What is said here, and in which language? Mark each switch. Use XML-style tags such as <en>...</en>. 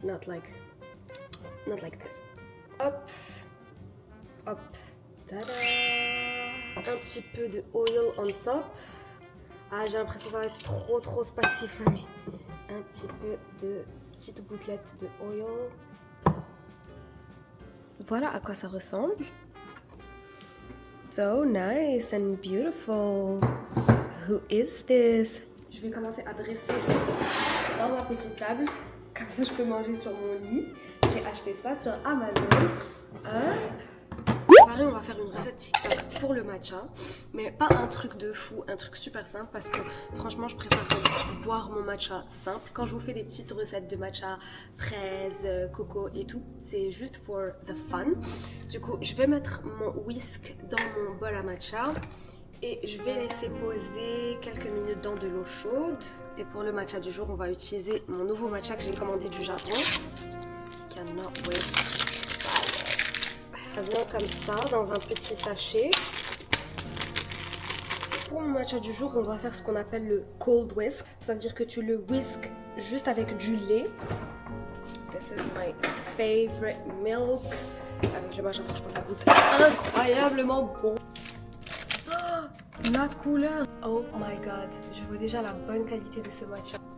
<en>Not like this. Hop, hop, tada.</en> <fr>Un petit peu de oil on top. Ah, j'ai l'impression que ça va être trop</fr> <en>spicy for me.</en> <fr>Un petit peu de petites gouttelettes de oil. Voilà à quoi ça ressemble.</fr> <en>So nice and beautiful. Who is this?</en> <fr>je vais commencer à dresser dans ma petite table. Comme ça, je peux manger sur mon lit. J'ai acheté ça sur Amazon. Pareil, on va faire une recette TikTok pour le matcha. Mais pas un truc de fou, un truc super simple. Parce que franchement, je préfère boire mon matcha simple. Quand je vous fais des petites recettes de matcha, fraises, coco et tout, c'est juste</fr> <en>for the fun.</en> <fr>Du coup, je vais mettre mon whisk dans mon bol à matcha. Et je vais laisser poser quelques minutes dans de l'eau chaude. Et pour le matcha du jour, on va utiliser mon nouveau matcha que j'ai commandé du Japon.</fr> <en>Cannot wait.</en> <fr>Ça vient comme ça, dans un petit sachet. Pour mon matcha du jour, on va faire ce qu'on appelle le cold whisk. C'est-à-dire que tu le whisk juste avec du lait.</fr> <en>This is my favorite milk.</en> <fr>Avec le matcha, franchement, ça goûte incroyablement bon. La couleur,</fr> <en>oh my god,</en> <fr>je vois déjà la bonne qualité de ce matcha.</fr>